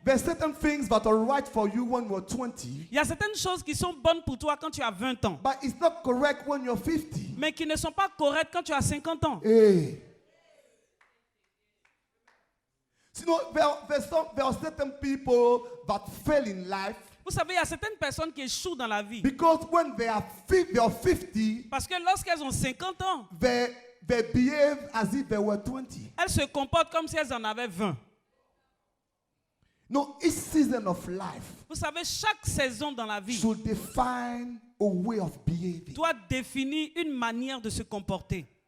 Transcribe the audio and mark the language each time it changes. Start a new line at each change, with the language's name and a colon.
English: There are certain things that are right for you when you're 20,
French: Il y a certaines choses qui sont bonnes pour toi quand tu as 20 ans,
English: but it's not correct when you're 50.
French: mais qui ne sont pas correctes quand tu as 50 ans. Hey.
English: You know, there are certain people that fail in life
French: Vous savez, il y a certaines personnes qui échouent dans la vie.
English: because when they are 50,
French: Parce que lorsqu'elles ont 50 ans,
English: they behave as if they were 20.
French: elles se comportent comme si elles en avaient 20.
English: No, each season of life
French: Vous savez, chaque saison dans la vie
English: should define a way of behaving.
French: doit définir une manière de se comporter.